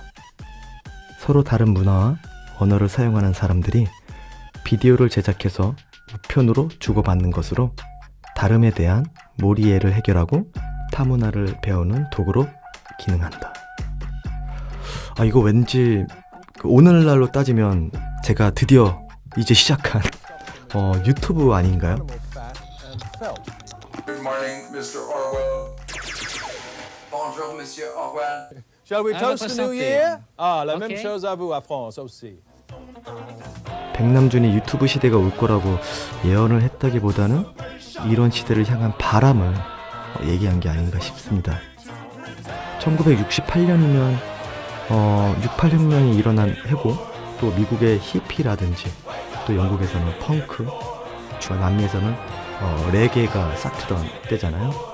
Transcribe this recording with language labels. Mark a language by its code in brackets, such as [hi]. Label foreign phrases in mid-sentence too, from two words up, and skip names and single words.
[ko] 서로 다른 문화와 언어를 사용하는 사람들이 비디오를 제작해서 우편으로 주고받는 것으로 다름에 대한 몰이해를 해결하고 타문화를 배우는 도구로 기능한다. 이거 왠지 오늘날로 따지면 제가 드디어 이제 시작한 유튜브 아닌가요? [en] Good morning, Mr. Orwell. [fr] Bonjour, Monsieur Orwell. [en] Shall we toast the new year? [fr] Ah, la même Ok. chose à vous, à France aussi. [ko] 백남준이 유튜브 시대가 올 거라고 예언을 했다기보다는 이런 시대를 향한 바람을 얘기한 게 아닌가 싶습니다. 1968년이면 68혁명이 일어난 해고, 또 미국의 히피라든지 또 영국에서는 펑크, 남미에서는 레게가 싹트던 때잖아요.